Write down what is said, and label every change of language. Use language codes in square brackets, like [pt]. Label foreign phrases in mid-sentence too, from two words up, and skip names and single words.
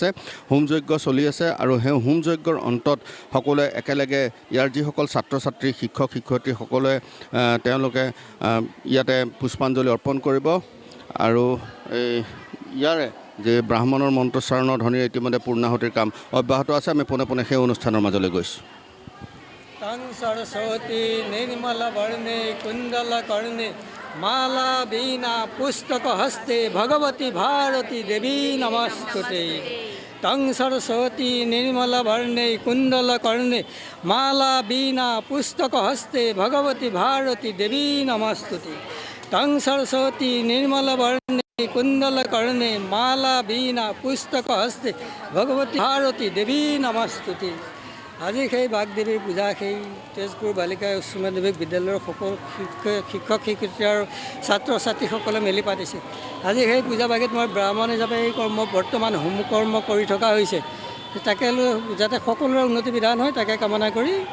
[as] হোমযজ্ঞ চলি আছে আৰু সেই হোমযজ্ঞৰ অন্তত সকলোৱে একেলগে ইয়াৰ যিসকল ছাত্ৰ ছাত্ৰী, শিক্ষক শিক্ষয়িত্ৰী সকলোৱে তেওঁলোকে ইয়াতে পুষ্পাঞ্জলি অৰ্পণ কৰিব। আৰু ইয়াৰে যে ব্ৰাহ্মণৰ মন্ত্ৰোচ্চাৰণৰ ধ্বনিৰে ইতিমধ্যে পূৰ্ণাহুতিৰ কাম অব্যাহত আছে। আমি পোনে পোনে সেই অনুষ্ঠানৰ মাজলৈ গৈছোঁ। [sa] तं सरस्वती निर्मल वर्णे कुंडल कर्णे माला वीणा पुस्तक हस्ते भगवती भारती देवी नमस्तुते। तं सरस्वती निर्मल वर्णे कुंडल कर्णे माला वीणा पुस्तक हस्ते भगवती भारती देवी नमस्तुते। तं सरस्वती निर्मल वर्णे कुंडल कर्णे माला वीणा पुस्तक हस्ते भगवती भारती देवी नमस्तुते। [as] আজি সেই বাগদেৱীৰ পূজা সেই তেজপুৰ বালিকা উচ্চ মাধ্যমিক বিদ্যালয়ৰ সকলো শিক্ষক শিক্ষয়িত্ৰী আৰু ছাত্ৰ ছাত্ৰীসকলে মিলি পাতিছে। আজি সেই পূজা ভাগত মই ব্ৰাহ্মণ হিচাপে এই কৰ্ম বৰ্তমান হোম কৰ্ম কৰি থকা হৈছে। তাকে লৈ যাতে সকলোৰে উন্নতি বিধান হয় তাকে কামনা কৰি